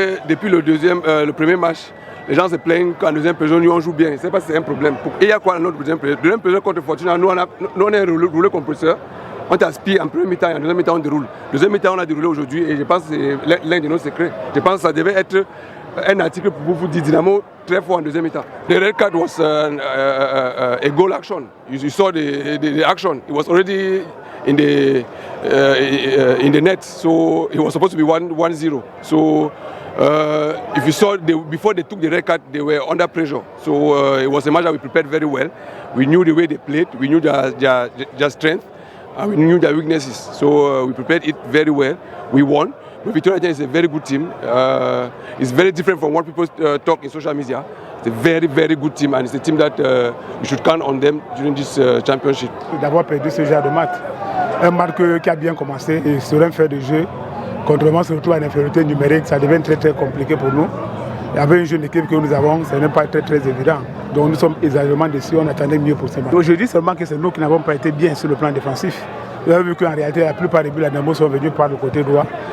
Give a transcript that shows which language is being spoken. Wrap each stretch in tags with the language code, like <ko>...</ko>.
<fr>Depuis le premier match, les gens se plaignent qu'en deuxième période, nous on joue bien. Je ne sais pas si c'est un problème. Et il y a quoi dans notre deuxième période? Deuxième période contre Fortuna, nous on est roulé compresseur. On t'aspire en premier mi-temps et en deuxième mi-temps on déroule. Deuxième mi-temps on a déroulé aujourd'hui et je pense que c'est l'un de nos secrets. Je pense que ça devait être un article pour vous dire Dynamo très fort en deuxième mi-temps.</fr> <en>The red card was a goal action. You saw the action. It was already in the net, so it was supposed to be 1-0. So if you saw before they took the red card, they were under pressure. So it was a match that we prepared very well. We knew the way they played. We knew their strength. And we knew their weaknesses, so we prepared it very well. We won. But Victoria is a very good team. It's very different from what people talk in social media. It's a very, very good team, and it's a team that we should count on them during this championship.</en> <fr>D'avoir perdu ce genre de match, un match qui a bien commencé et sur un fait de jeu, contrairement surtout à l'infériorité numérique, ça devient très très compliqué pour nous. Et avec une jeune équipe que nous avons, ce n'est pas très très évident. Donc nous sommes exagérément déçus, on attendait mieux pour ce match. Je dis seulement que c'est nous qui n'avons pas été bien sur le plan défensif. Vous avez vu qu'en réalité, la plupart des buts de Dynamo sont venus par le côté droit.</fr>